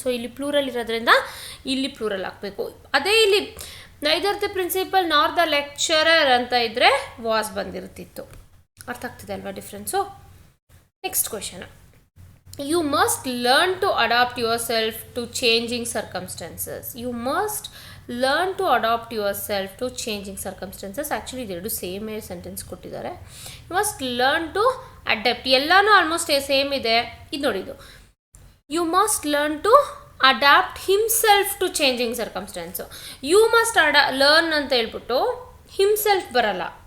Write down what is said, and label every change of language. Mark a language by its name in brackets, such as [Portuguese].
[Kannada] So ಇಲ್ಲಿ plural ಇರೋದ್ರಿಂದ ಇಲ್ಲಿ ಪ್ಲೂರಲ್ ಹಾಕಬೇಕು. ಅದೇ ಇಲ್ಲಿ [English] neither the principal nor the lecturer [Kannada] ಅಂತ ಇದ್ದರೆ ವಾಸ್ ಬಂದಿರ್ತಿತ್ತು. ಅರ್ಥ ಆಗ್ತಿದೆ ಅಲ್ವಾ difference? [English] Next question, you must learn to adapt yourself to changing circumstances. You must learn to adapt yourself to changing circumstances. [Kannada] Actually ಇದೆರಡು ಸೇಮ್ ಸೆಂಟೆನ್ಸ್ ಕೊಟ್ಟಿದ್ದಾರೆ. [English] you must learn to adapt, [Kannada] ಎಲ್ಲನೂ almost same ಇದೆ. ಇದು ನೋಡಿದ್ದು you must learn to [English] Adapt himself to changing circumstances. You must learn [Kannada] ಅಂತ ಹೇಳ್ಬಿಟ್ಟು [English] Himself ಬರಲ್ಲ.